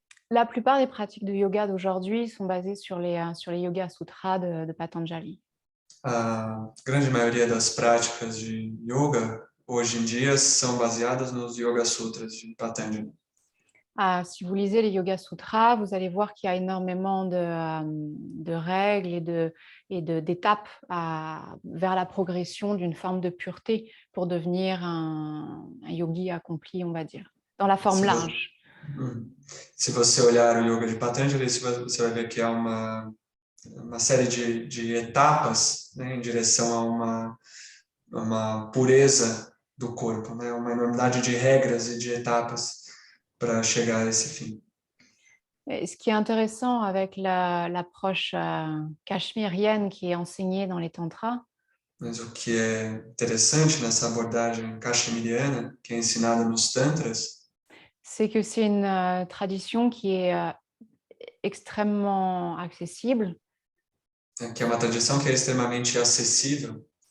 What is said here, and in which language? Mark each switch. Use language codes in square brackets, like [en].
[fr] La plupart des pratiques de yoga d'aujourd'hui sont basées sur les Yoga Sutras de Patanjali. [pt] A grande maioria das práticas de yoga hoje em dia são baseadas nos Yoga Sutras de Patanjali. [fr] Si vous lisez les Yoga Sutras, vous allez voir qu'il y a énormément de règles et d'étapes vers la progression d'une forme de pureté pour devenir un yogi accompli, on va dire, dans la forme large. [pt] Se você olhar o yoga de Patanjali, você vai ver que há uma série de etapas, né, em direção a uma pureza do corpo, né, uma enormidade de regras e de etapas para chegar a esse fim. [fr] Et ce qui est intéressant avec l'approche cachemirienne qui est enseignée dans les tantras, [pt] Mas o que é interessante nessa abordagem kashmiriana, que é ensinada nos tantras, [fr] c'est que c'est une tradition qui est extrêmement accessible, [pt] que é uma tradição que é extremamente acessível,